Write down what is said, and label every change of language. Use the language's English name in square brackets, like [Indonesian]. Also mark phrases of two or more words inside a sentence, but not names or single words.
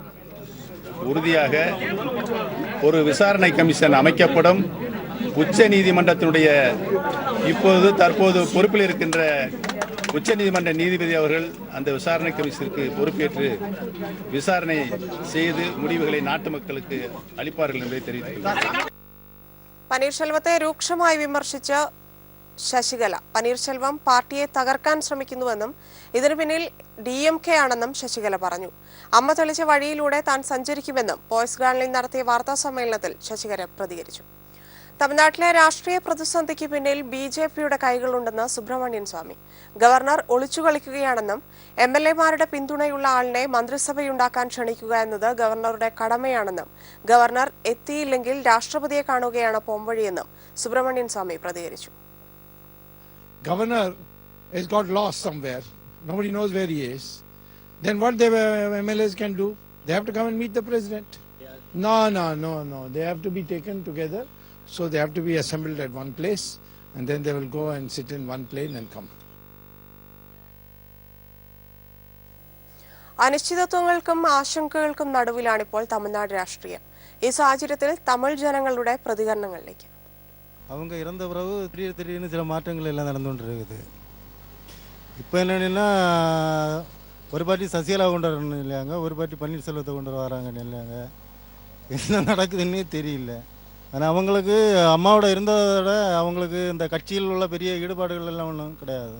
[Tamil] உறுதியாக ஒரு விசாரணை கமிஷன் அமைக்கப்படும். உச்ச நீதிமன்றத்தினுடைய தற்போது பொறுப்பில் இருக்கின்ற உச்ச நீதிமன்ற நீதிபதி அவர்கள் அந்த விசாரணை கமிஷனுக்கு பொறுப்பேற்று விசாரணை செய்து முடிவுகளை நாட்டு மக்களுக்கு அளிப்பார்கள் என்பதை தெரிவித்துள்ளார். [Malayalam] പനീർശെൽവത്തെ രൂക്ഷമായി വിമർശിച്ച ശശികല പനീർശെൽവം പാർട്ടിയെ തകർക്കാൻ ശ്രമിക്കുന്നുവെന്നും ഇതിനു പിന്നിൽ DMK ആണെന്നും ശശികല പറഞ്ഞു. അമ്മ തെളിച്ച വഴിയിലൂടെ താൻ സഞ്ചരിക്കുമെന്നും പോയ്സ് ഗാർഡനിൽ നടത്തിയ വാർത്താ സമ്മേളനത്തിൽ ശശികല പ്രതികരിച്ചു. തമിഴ്നാട്ടിലെ രാഷ്ട്രീയ പ്രതിസന്ധിക്ക് പിന്നിൽ BJP-യുടെ കൈകളുണ്ടെന്ന് സുബ്രഹ്മണ്യൻ സ്വാമി. ഗവർണർ ഒളിച്ചു കളിക്കുകയാണെന്നും MLA-മാരുടെ പിന്തുണയുള്ള ആളിനെ മന്ത്രിസഭയുണ്ടാക്കാൻ ക്ഷണിക്കുക എന്നത് ഗവർണറുടെ കടമയാണെന്നും ഗവർണർ എത്തിയില്ലെങ്കിൽ രാഷ്ട്രപതിയെ കാണുകയാണ് പോംവഴിയെന്നും സുബ്രഹ്മണ്യൻ സ്വാമി പ്രതികരിച്ചു. [English] Governor has got lost somewhere. Nobody knows where he is. Then what the MLAs can do? They have to come and meet the president. No. They have to be taken together So they have to be assembled at one place, and then they will go and sit in one plane and come. [Malayalam] അനിശ്ചിതത്വങ്ങൾക്കും ആശങ്കകൾക്കും നടുവിലാണിപ്പോൾ തമിഴ്നാട് രാഷ്ട്രീയം. ഈ സാഹചര്യത്തിൽ തമിഴ് ജനങ്ങളുടെ പ്രതികരണങ്ങളിലേക്ക്. [Tamil] அவங்க இறந்த பிறகு திடீர்னு சில மாற்றங்கள் எல்லாம் நடந்துகிட்டு இருக்குது. இப்போ என்னென்னா ஒரு பார்ட்டி சசிகலா கொண்டு வரணும் இல்லையாங்க, ஒரு பார்ட்டி பன்னீர்செல்வத்தை கொண்டு வராங்கன்னு இல்லையாங்க. என்ன நடக்குதுன்னே தெரியல. ஆனால் அவங்களுக்கு அம்மாவோட இருந்ததோட அவங்களுக்கு இந்த கட்சியில் உள்ள பெரிய ஈடுபாடுகள் எல்லாம் ஒன்றும் கிடையாது.